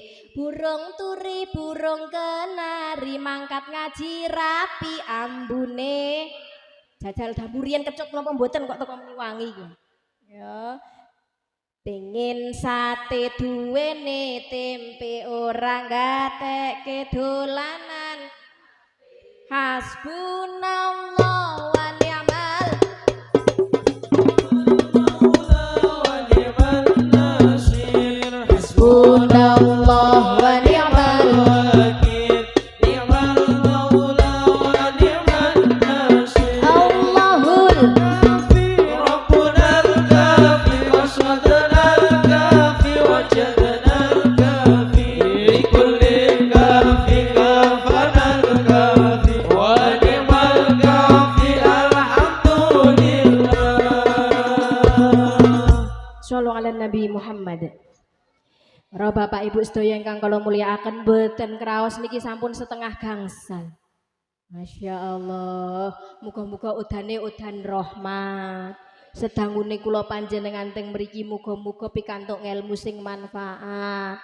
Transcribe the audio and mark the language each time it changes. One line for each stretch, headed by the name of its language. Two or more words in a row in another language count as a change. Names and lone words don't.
Javanese: Burung turi, burung kenari mangkat ngaji rapi ambune. Jajal dapurian kecut napa mboten kok teko muni wangi iki. Ya. Pengin sate duwene tempe ora gatekke dolanan.
Arabic: حسبنا الله ونعم حسبنا الله ونعم الوكيل نعم المولى ونعم النصير الله الكافي ربنا الكافي قصدنا الكافي وجدنا الكافي لكل كاف كفانا الكافي صلى الله على نبي محمد.
Javanese: Para bapak ibu sedaya ingkang kula mulyakaken boten kraos niki sampun setengah gangsal.
Arabic: ما شاء الله,
Javanese: muga-muga udane udan rahmat. Sedangune kula panjenengan teng mriki muga-muga pikantuk ngelmu sing manfaat.